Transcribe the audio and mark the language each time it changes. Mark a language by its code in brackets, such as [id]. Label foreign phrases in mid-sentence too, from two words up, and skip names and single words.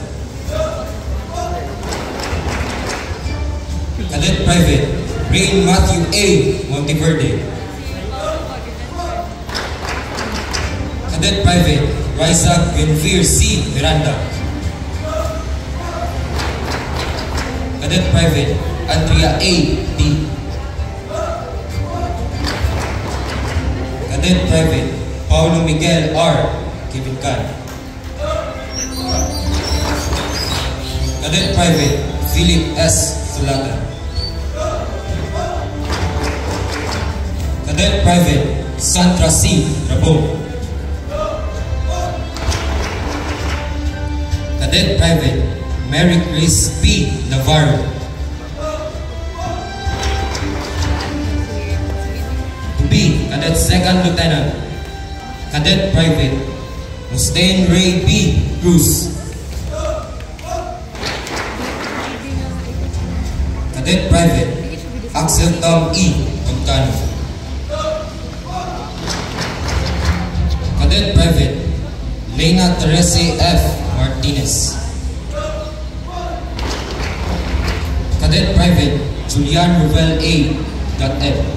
[en] Cadet Private, Rain Matthew A. Monteverde. Cadet Private, Raisa Benfir C. Miranda. Cadet Private, Andrea A. D. Cadet Private, Paulo Miguel R. Kibikan. Cadet Private, Philip S. Sulatan. Cadet Private, Sandra C. Rabon. Cadet Private, Mary Grace P. Navarro. To be Cadet Second Lieutenant, Cadet Private, Mustaine Ray B. Cruz. Cadet Private, Axel Tom E. Montano. Cadet Private, Lena Terese F. Martinez. Cadet Private, Julian Ruvel A. Gat-Eb.